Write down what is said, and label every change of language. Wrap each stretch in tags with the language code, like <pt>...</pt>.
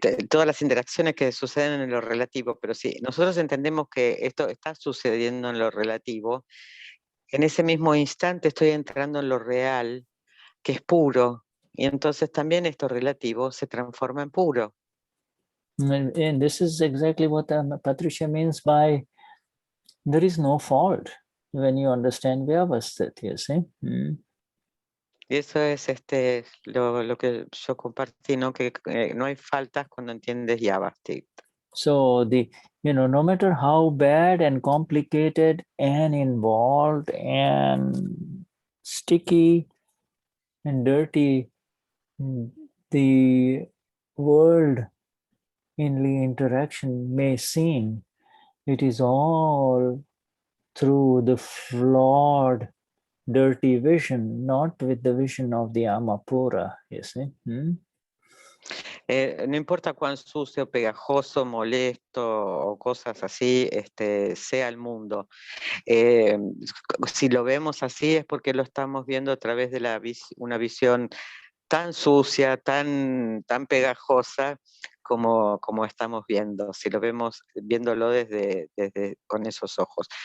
<es>Todas las interacciones que suceden en lo relativo, pero si nosotros entendemos que esto está sucediendo en lo relativo, en ese mismo instante estoy entrando en lo real, que es puro, y entonces también esto relativo se transforma en puro.</es> <en>And this is exactly what Patricia means by there is no fault when you understand Vyavasthit, you see.</en> <es>Y eso es lo que yo compartí, ¿no? Que no hay faltas cuando entiendes Vyavasthit.</es> <en>So no matter how bad and complicated and involved and sticky and dirty the world in the interaction may seem, it is all through the flawed, dirty vision, not with the vision of the Amapura, you see.</en> <es>No importa cuán sucio, pegajoso, molesto o cosas así sea el mundo. Si lo vemos así es porque lo estamos viendo a través de una visión tan sucia, tan pegajosa como estamos viendo, si lo vemos viéndolo desde con esos ojos.</es>